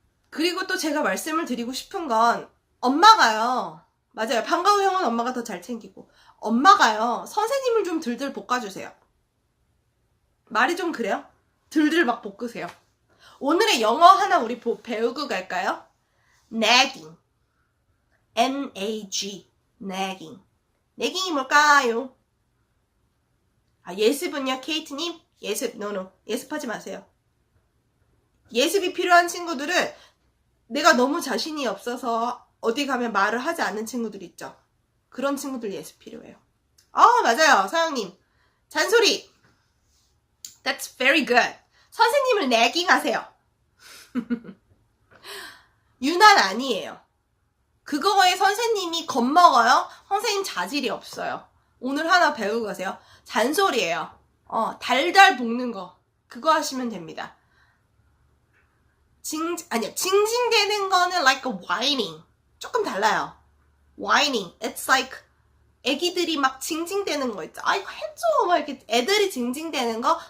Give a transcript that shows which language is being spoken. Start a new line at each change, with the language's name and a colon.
Korean: 그리고 또 제가 말씀을 드리고 싶은 건 엄마가요. 맞아요. 방과후 형은 엄마가 더 잘 챙기고 엄마가요. 선생님을 좀 들들 볶아주세요. 말이 좀 그래요? 들들 막 볶으세요. 오늘의 영어 하나 우리 배우고 갈까요?
English: nagging N-A-G nagging nagging이 뭘까요?
Korean: 예습은요? 케이트님? 예습 no 예습하지 마세요. 예습이 필요한 친구들은 내가 너무 자신이 없어서 어디 가면 말을 하지 않는 친구들 있죠. 그런 친구들 예습 필요해요. 맞아요. 서영님. 잔소리.
English: That's very good.
Korean: 선생님을 nagging 하세요. 유난 아니에요. 그거에 선생님이 겁먹어요? 선생님 자질이 없어요. 오늘 하나 배우고 가세요. 잔소리예요. 달달 볶는 거. 그거 하시면 됩니다. 아니요. 징징대는 거는
English: like a whining.
Korean: 조금 달라요. whining.
English: It's like
Korean: 애기들이 막 징징대는 거 있죠. 아, 이거 해줘. 막 이렇게 애들이 징징대는 거.